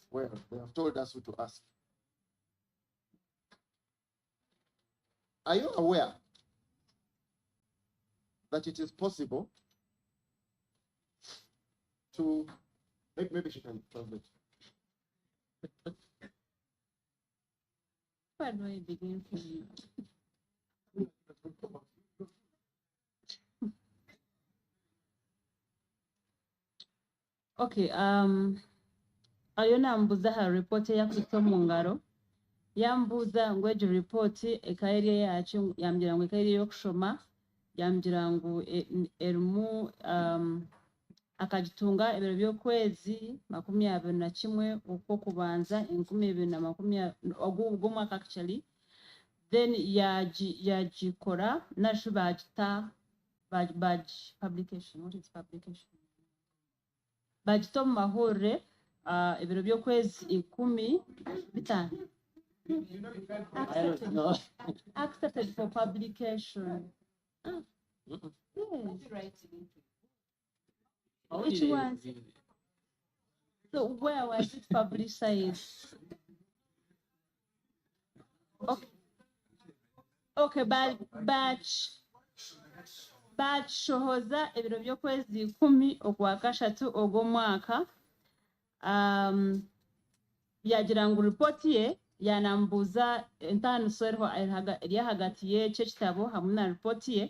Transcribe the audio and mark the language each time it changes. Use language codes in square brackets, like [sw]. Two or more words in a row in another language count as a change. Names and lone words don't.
[en] Well, they have told us who to ask. Are you aware that it is possible to, maybe she can translate. Where do I begin from? [nyn] Okay, ayo nambuza ha report yakutte mu ngalo. Yambuza ngu egyo report ekairye yakyo yambwira ngu ekairye y'okushoma yambwira ngu erimu akagitunga ebiro by'okwezi 21 okwokubanza 2020 ogw'omwaka [en] actually then [nyn] yagikora nasho bagita publication. [en] What is publication? [nyn] Bagita mu mahore ebiro by'okwezi 15 [en] accepted for publication. Yes. Which one? So where was it publicized? [nyn] Okay, bashohoza ebiro by'okwezi 10 okwakashatu ogw'omwaka. Yagira ngu report ye yanambuza entandikiro eri hagati y'ekyo ekitabo hamwe na report ye.